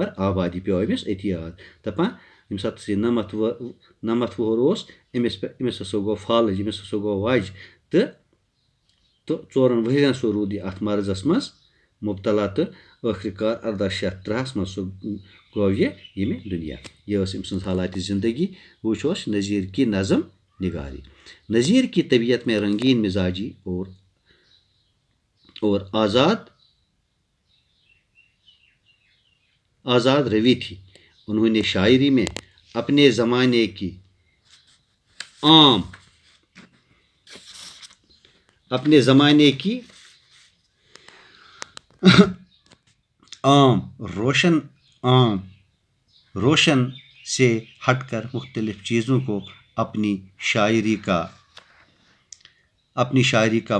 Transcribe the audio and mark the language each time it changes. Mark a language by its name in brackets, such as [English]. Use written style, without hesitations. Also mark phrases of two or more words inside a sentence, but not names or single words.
[Kashmiri] آبادی پیوٚو أمِس أتی یاد دپان ییٚمہِ ساتہٕ یہِ نمتھ وُہُر اوس أمِس ہسا گوٚو فالٕج أمِس ہسا گوٚو وجہِ تہٕ 4 ؤرین سُہ روٗد یہِ اتھ مرضس منٛز مُبتلا تہٕ ٲخٕر کار 1803 منٛز سُہ گوٚو یہِ ییٚمہِ دُنیا یہِ ٲس أمۍ سٕنٛز حالاتِ زندگی وٕچھوس [Urdu] نذیر کی نظم نگاری نذیر کی طبیعت میں رنگین مزاجی اور آزاد روی تھی انہوں نے شاعری میں اپنے زمانے کی روشن سے ہٹ کر مختلف چیزوں کو اپنی شاعری کا